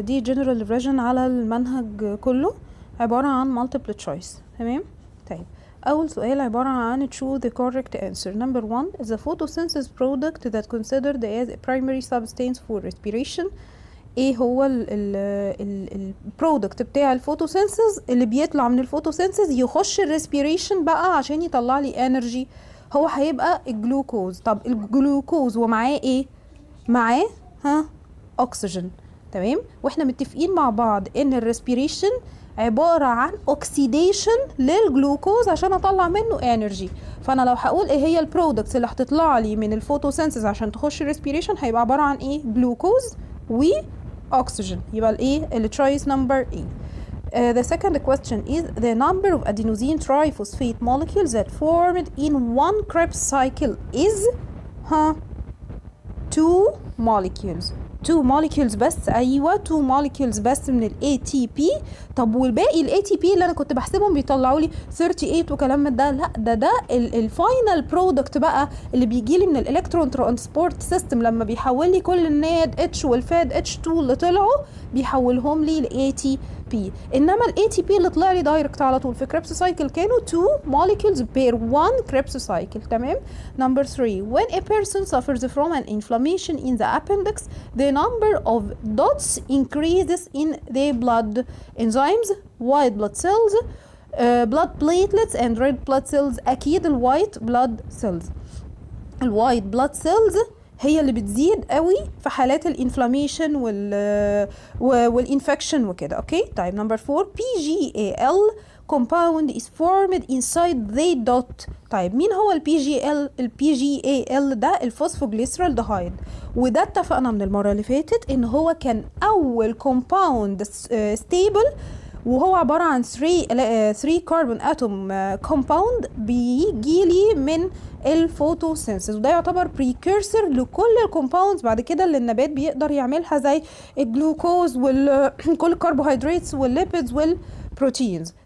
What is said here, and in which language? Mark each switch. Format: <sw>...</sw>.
<ar>دي جنرال ريفيجن على المنهج كله، عبارة عن</ar> <en>multiple choice.</en> <ar>تمام. طيب أول سؤال عبارة عن</ar> <en>choose the correct answer. Number 1 is a photosynthesis product that considered as a primary substance for respiration.</en> <ar>ايه هو البرودكت بتاع الفوتوسينثيز اللي بيطلع من الفوتوسينثيز يخش الريسبيريشن بقى عشان يطلع لي انرجي؟ هو هيبقى الجلوكوز. طب الجلوكوز ومعاه ايه؟ معاه اكسجين. تمام. واحنا متفقين مع بعض ان الريسبيريشن عبارة عن اوكسيديشن للجلوكوز عشان اطلع منه انرجي. فانا لو هقول ايه هي البرودكتس اللي هتطلع لي من الفوتوسينثيز عشان تخش الريسبيريشن، هيبقى عبارة عن ايه؟ جلوكوز و oxygen. يبقى الايه اللي</ar> <en>choice number A. The second question is the number of adenosine triphosphate molecules that formed in one Krebs cycle is 2 molecules.</en> <ar>2 molecules بس. ايوه 2 molecules بس من ال ATP. طب والباقي ال ATP اللي انا كنت بحسبهم بيطلعوا لي 38 وكلام من ده؟ لا، ده الفاينل برودكت بقى اللي بيجي لي من الالكترون ترانسبورت سيستم لما بيحول لي كل الناد اتش والفاد اتش 2 اللي طلعوا بيحولهم لي ل ATP. انما ال ATP اللي طلع لي دايركت على طول في كريبس سايكل كانوا</ar> <en>2 molecules per 1</en> <ar>كريبس سايكل. تمام.</ar> <en>Number 3 when a person suffers from an inflammation in the appendix the number of dots increases in the blood enzymes, white blood cells, blood platelets and red blood cells.</en> <ar>اكيد الوايت</ar> <en>blood cells.</en> <ar>الوايت blood cells هي اللي بتزيد قوي في حالات الانفلاميشن والانفكشن وكده. اوكي. طيب نمبر</ar> <en>4 PGAL compound is formed inside the dot.</en> <ar>طيب مين هو البي جي اي ال ده؟ الفوسفوجليسرال دهايد. وده اتفقنا من المره اللي فاتت ان هو كان اول كومباوند ستيبل، وهو عباره عن 3 كربون اتوم كومباوند بيجي لي من الفوتوسينثيز، وده يعتبر بريكيرسر لكل الكومباوندز بعد كده اللي النبات بيقدر يعملها زي الجلوكوز وكل الكربوهيدراتس والليبيدز والبروتينز.</ar>